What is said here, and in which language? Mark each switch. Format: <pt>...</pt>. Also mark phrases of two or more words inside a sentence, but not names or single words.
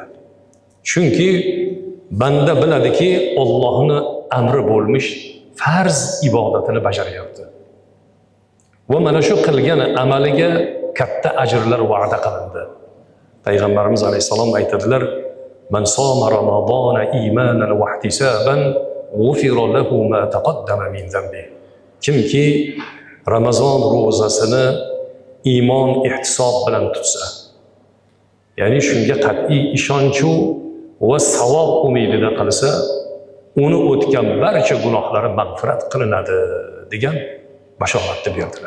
<uz>Chunki banda biladiki, Allohning amri bo'lmish farz ibodatini bajaryapti. Va mana shu qilgan amaliga katta ajrlar va'da qilindi. Payg'ambarimiz alayhisalom aytadilar:</uz> <ar>"من صام رمضان إيمانا واحتسابا غفر له ما تقدم من ذنبه."</ar> <uz>Kimki Ramazon ro'zasini iymon, ihtisob bilan tutsa, ya'ni shunga qat'iy ishonch va savob umidida qilsa, uni o'tgan barcha gunohlari mag'firat qilinadi degan bashoratni berdilar.</uz>